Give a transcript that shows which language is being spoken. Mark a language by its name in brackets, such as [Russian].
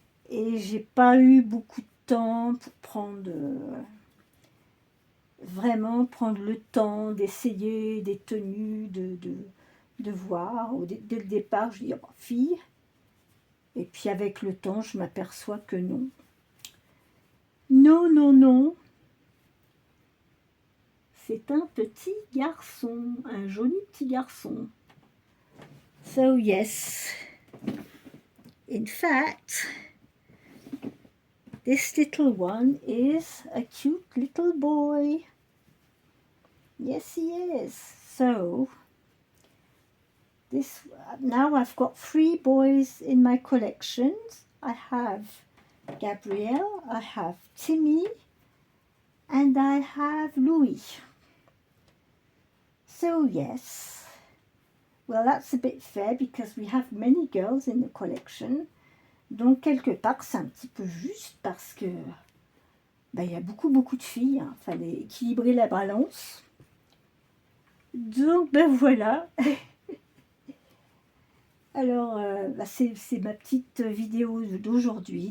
[French] Et j'ai pas eu beaucoup de temps pour prendre, vraiment prendre le temps d'essayer des tenues, de voir. Dès le départ, je dis, oh, fille. Et puis avec le temps, je m'aperçois que non. Non, non, non. C'est un petit garçon, un joli petit garçon. [English] So yes, in fact, this little one is a cute little boy. Yes, he is. So, now I've got 3 boys in my collections. I have Gabriel, I have Timmy, and I have Louis. So yes, Well, that's a bit fair because we have many girls in the collection. [French] Donc, quelque part, c'est un petit peu juste parce que il y a beaucoup de filles. Il fallait équilibrer la balance. Donc, voilà. Alors, c'est ma petite vidéo d'aujourd'hui.